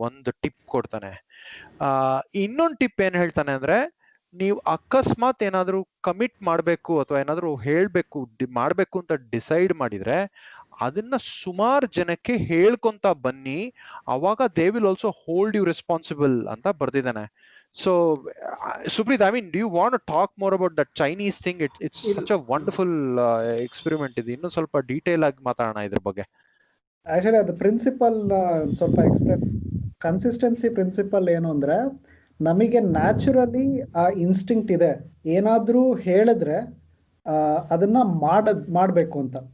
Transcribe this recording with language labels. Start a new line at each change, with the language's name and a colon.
Kannada: ಒಂದು ಟಿಪ್ ಕೊಡ್ತಾನೆ. ಇನ್ನೊಂದು ಟಿಪ್ ಏನ್ ಹೇಳ್ತಾನೆ ಅಂದ್ರೆ, ನೀವು ಅಕಸ್ಮಾತ್ ಏನಾದ್ರೂ ಕಮಿಟ್ ಮಾಡ್ಬೇಕು ಅಥವಾ ಏನಾದ್ರೂ ಮಾಡ್ಬೇಕು ಅಂತ ಡಿಸೈಡ್ ಮಾಡಿದ್ರೆ ಅದನ್ನ ಸುಮಾರು ಜನಕ್ಕೆ ಹೇಳ್ಕೊಂತ ಬನ್ನಿ, ಅವಾಗ
English: they will also hold you responsible
Kannada: ಅಂತ ಬರ್ದಿದ್ದಾನೆ.
English: So Supreeth, do you want to talk more about that Chinese thing? It's such a wonderful experiment.
Kannada: ಇದು ಇನ್ನೂ ಸ್ವಲ್ಪ ಡೀಟೇಲ್ ಆಗಿ ಮಾತಾಡೋಣ ಇದ್ರ ಬಗ್ಗೆ. ಆಕ್ಚುಲಿ ಅದು ಪ್ರಿನ್ಸಿಪಲ್ ಸ್ವಲ್ಪ ಕನ್ಸಿಸ್ಟೆನ್ಸಿ ಪ್ರಿನ್ಸಿಪಲ್ ಏನು ಅಂದ್ರೆ, ನಮಗೆ ನ್ಯಾಚುರಲಿ ಆ ಇನ್ಸ್ಟಿಂಕ್ಟ್ ಇದೆ, ಏನಾದ್ರೂ ಹೇಳಿದ್ರೆ ಅದನ್ನ ಮಾಡಬೇಕು ಅಂತ.